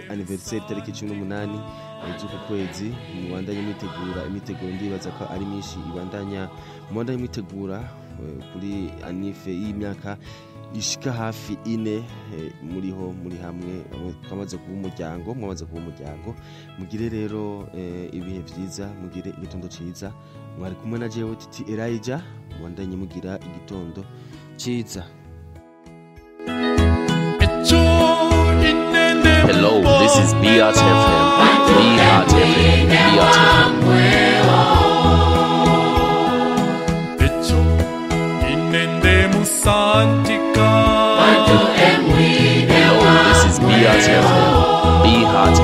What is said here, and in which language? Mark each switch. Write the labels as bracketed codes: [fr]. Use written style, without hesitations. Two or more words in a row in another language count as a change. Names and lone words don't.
[rn] anniversaire tariki 18 z'uko kwezi mwandanye imiteguro ndibaza ko ari mishi ibandanya mwandanye mitegura kuri anife y'imyaka ishika hafi 4 muri hamwe twamaze kuba umuryango mugire rero ibihe byiza mugire igitondo ciza mwari kumwe na jewe Titi Elijah mwandanye mugira igitondo ciza. [en] is Beat FM. Beat FM. Beat FM. Echo inende musantika. Hello, this is Beat FM. Beat FM.